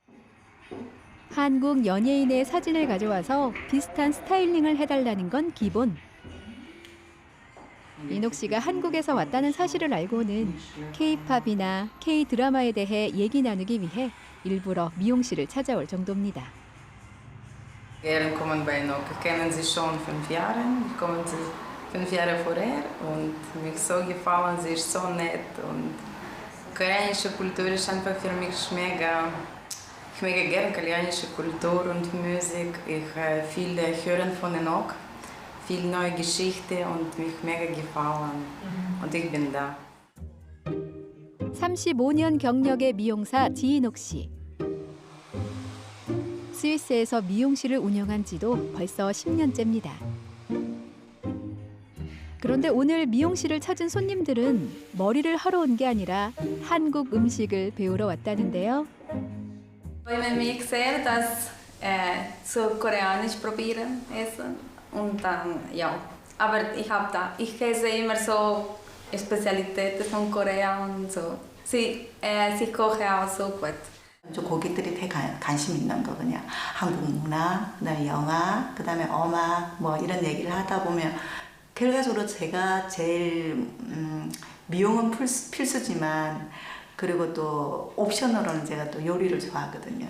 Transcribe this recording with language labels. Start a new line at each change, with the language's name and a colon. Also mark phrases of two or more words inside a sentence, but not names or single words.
Korean: 한국 연예인의 사진을 가져와서 비슷한 스타일링을 해달라는 건 기본. 인옥 씨가 한국에서 왔다는 사실을 알고는 K-팝이나 K-드라마에 대해 얘기 나누기 위해 일부러 mi용실을 찾아올 정도입니다.
German: Ehren kommen bei Inok, kennen sie schon 5 Jahre, kommen sie 5 Jahre vorher und mich so gefallen, sie ist so nett und koreanische Kultur ist einfach für mich mega. Ich mega gern koreanische Kultur und Musik. Ich viel hören von Inok, viel neue Geschichte und mich mega gefallen und ich bin da.
Korean: 35년 경력의 미용사 지인옥 씨. 스위스에서 미용실을 운영한 지도 벌써 10년째입니다. 그런데 오늘 미용실을 찾은 손님들은 머리를 하러 온 게 아니라 한국 음식을 배우러 왔다는데요.
German: Wenn mich sehr das so koreanisch probieren essen und dann ja, aber ich esse immer so Spezialitäten von Korea und so. Sie kochen auch so gut.
Korean: 고객들이 되게 관심 있는 거 그냥 한국 문화, 그다음에 영화, 그다음에 음악 뭐 이런 얘기를 하다 보면 결과적으로 제가 제일 미용은 필수지만 그리고 또 옵션으로는 제가 또 요리를 좋아하거든요.